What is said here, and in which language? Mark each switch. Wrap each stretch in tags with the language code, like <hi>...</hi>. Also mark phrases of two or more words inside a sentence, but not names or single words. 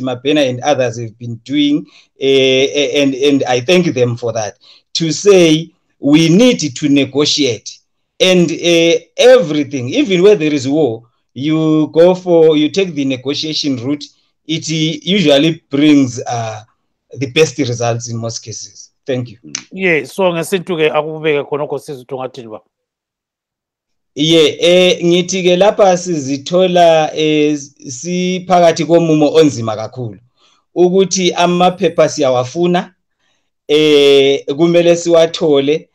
<en>Mabena and others have been doing, and I thank them for that, to say we need to negotiate, and everything, even where there is war, you take the negotiation route. It usually brings the best results in most cases. Thank you.</en> <nd>Yeah, so ngesintu-ke akubeka khonokho sizitho ngathini ba? Yeah, ngithi ke lapha sizithola siphakathi komumo onzima kakhulu ukuthi amaphepha siyawafuna, kumele siwathole.</nd>